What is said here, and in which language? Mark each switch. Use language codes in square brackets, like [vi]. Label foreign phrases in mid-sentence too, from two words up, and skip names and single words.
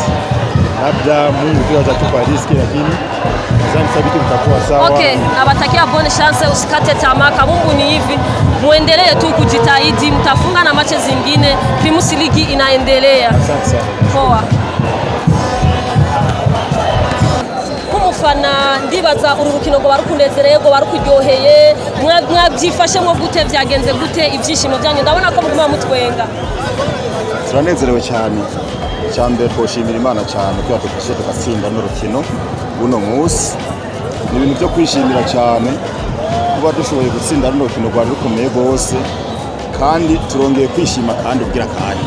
[sw] Labda Mungu tu atatupa riski lakini nadhani sabiti mtakuwa sawa. Okay, nawatakia [fr] bonne chance [sw] usikate tamaa. Mungu ni hivi. Muendelee tu kujitahidi, mtafunga na machi zingine. Premier League inaendelea. Asante sana. Poa. [rn] Kumufana ndiba ndibaza uru rukino ngo barukunezereye ngo barukuryoheye mwabyifashemo gute byagenze gute ibyishimo byanyu ndabona ko muguma mutwenga turanezerewe cyane cyambere twoshimira Imana cyane ko yadufashije tugatsinda n'urukino buno munsi ni ibintu byo kwishimira cyane kuba dushoboye gutsinda n'urukino rwari rukomeye rwose kandi turongeye kwishima kandi ubwira kandi